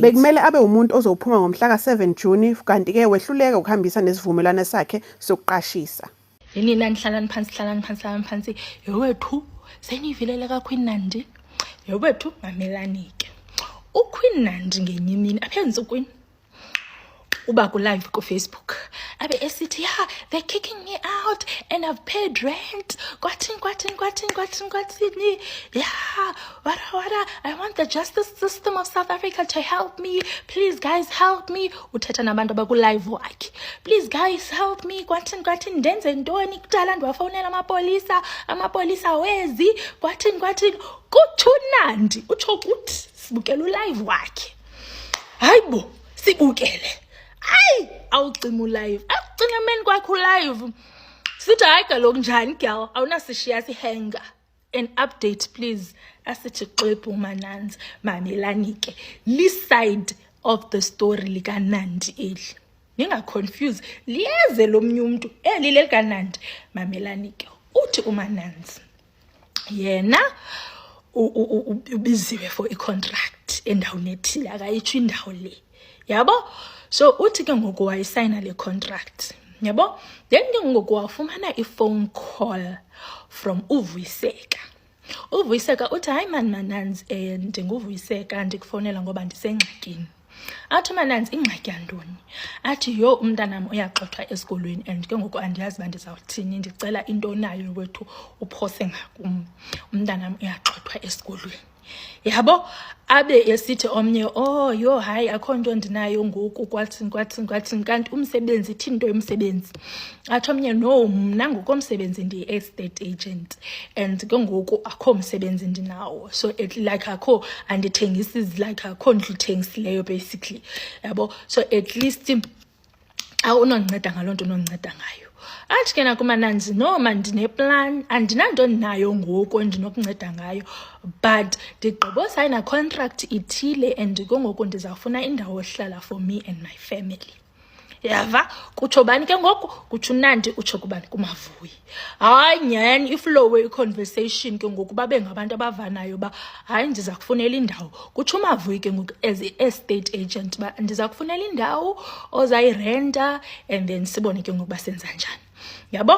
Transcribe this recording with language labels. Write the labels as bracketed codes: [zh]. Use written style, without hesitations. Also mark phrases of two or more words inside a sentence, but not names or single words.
[zu] Bekumele abe umuntu ozophuma ngomhla ka-7 Juni kanti-ke wehluleka ukuhambisa nesivumelwano sakhe sokuqashisa. Nina nihlalani phansi yowethu seniyivilele kaQueen Nandi yowethu mamelanike uQueen Nandi ngenye imini aphenza uQueen uba ku live ku Facebook abe esithi [en] they're kicking me out and I've paid rent [zu] kwathini wada [en] I want the justice system of South Africa to help me, please guys help me. [xh] Uthetha nabantu abaku live wakhe, [en] please guys help me [xh] kwathini ndenze ntoni kudala ndiwafonela amapolisa wezi kwathini kuThunandi utsho ukuthi sibukela ulive wakhe. Hayibo sibukele awucima ulive akucina meni kwakho live sithi hayi kaloku njani girl awunasishiya sihenga. [en] An update please [xh] asithi xwebhu uMananzi mamelanike [en] this side of the story [xh] lika Nandi eli ningaconfuse liyeze lomnye umuntu eli lika Nandi mamelanike. Uthi uMananzi yena ubiziwe for i-contract endaweni ethile akayitsho indawo le yabo. So uthi ke ngoku wayisayina le contract yabo, then ke ngoku wafumana i-phone call from uVuyiseka. uVuyiseka uthi hayi Mananzi ndinguVuyiseka ndikufonela ngoba ndisengxakini. Athi Mananzi ingxaki yantoni? Athi umntanam uyaxothwa esikolweni and ke ngoku andiyazi uba ndizawuthini, ndicela into nayo wethu uphose ngakum, umntanam uyaxothwa esikolweni yabo. Abe esithi omnye hayi akho nto ndinayo ngoku kwathini kanti umsebenzi ithini into yomsebenzi. Athi omnye no mna ngokomsebenzi ndiyi-estate agent and ke ngoku akho msebenzi ndinawo, so like akho andithengisi like akho ndlu thengisileyo basically yabo. So at least awunonceda ngaloo nto unonceda ngayo. Athi ke nakuMananzi no man ndineplan andinanto ndinayo ngoku endinokunceda ngayo but ndigqibo sayina contract ithile and ke ngoku ndizawufuna indawo ohlala [en] for me and my family. [xh] Yava kutsho bani ke ngoku? Kutsho uNandi utsho kubani? kuMavuyi. Hayi nyani iflow i-conversation ke ngoku babe ngabantu abavanayo ba hayi ndiza kufunela indawo. Kutsho uMavuyi ke ngoku as i-estate agent ba ndiza kufunela indawo ozayirenta [en] and then [xh] sibone ke ngoku basenza njani yabo.